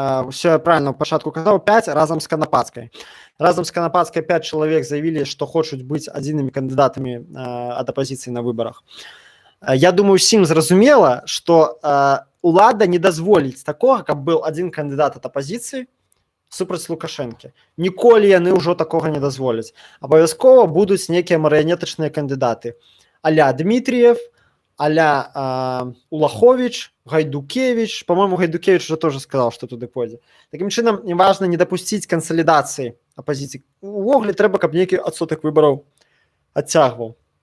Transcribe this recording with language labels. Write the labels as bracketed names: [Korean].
[Belarusian] Все я правильно ў пачатку казаў, 5 разам з Канапаскай. Разам з Канапаскай 5 чалавек заявілі, што хочуць быць адзінымі кандыдатамі ад апазіцыі на выборах. Я думаю, усім зразумела, што улада не дазволіць такога, каб быў адзін кандыдат ад апазіцыі супраць Лукашэнкі. Ніколі яны ўжо такога не дазволяць. Абавязкова будуць нейкія марыянетачныя кандыдаты. А-ля Дмітріев, а-ля Улахович, Гайдукевич. [Russian] По-моему, Гайдукевич уже тоже сказал, что [Belarusian] туды пойдзе. Таким чынам, важна не дапусціць кансалідацыі апазіцыі. Увогуле трэба, каб нейкі адсотак выбараў адцягваў.